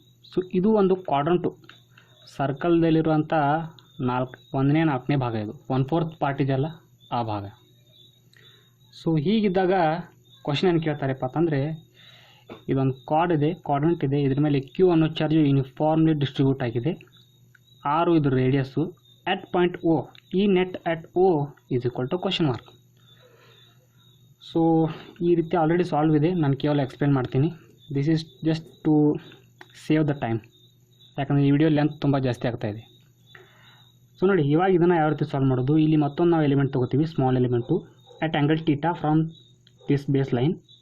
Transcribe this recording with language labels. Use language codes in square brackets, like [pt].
[kn] So ಇದು ಒಂದು ಕ್ವಾಡ್ರಂಟು ಸರ್ಕಲ್ದಲ್ಲಿರುವಂಥ 1/4ನೇ ಭಾಗ, ಇದು 1/4 ಪಾರ್ಟ್ ಇದೆಯಲ್ಲ ಆ ಭಾಗ. ಸೊ ಹೀಗಿದ್ದಾಗ ಕ್ವಶನ್ ಏನು ಕೇಳ್ತಾರಪ್ಪ ಅಂತಂದರೆ, ಇದೊಂದು ಕ್ವಾಡ್ರಂಟ್ ಇದೆ, ಇದ್ರ ಮೇಲೆ ಕ್ಯೂ ಅನ್ನೋ ಚಾರ್ಜು ಯೂನಿಫಾರ್ಮ್ಲಿ ಡಿಸ್ಟ್ರಿಬ್ಯೂಟ್ ಆಗಿದೆ. ಆರು ಇದು radius. [en] at point O, E net at O is equal to question mark. [kn] So ಈ ರೀತಿ ಆಲ್ರೆಡಿ ಸಾಲ್ವ್ ಇದೆ, ನಾನು ಕೇವಲ ಎಕ್ಸ್ಪ್ಲೇನ್ ಮಾಡ್ತೀನಿ. [en] this is just to save the time, [kn] ಯಾಕಂದರೆ ಈ ವಿಡಿಯೋ ಲೆಂತ್ ತುಂಬ ಜಾಸ್ತಿ ಆಗ್ತಾಯಿದೆ. ಸೊ ನೋಡಿ, ಇವಾಗ ಇದನ್ನು ಯಾವ ರೀತಿ ಸಾಲ್ವ್ ಮಾಡೋದು. ಇಲ್ಲಿ ಮತ್ತೊಂದು ನಾವು ಎಲಿಮೆಂಟ್ ತೊಗೋತೀವಿ, small element at angle theta from this base line.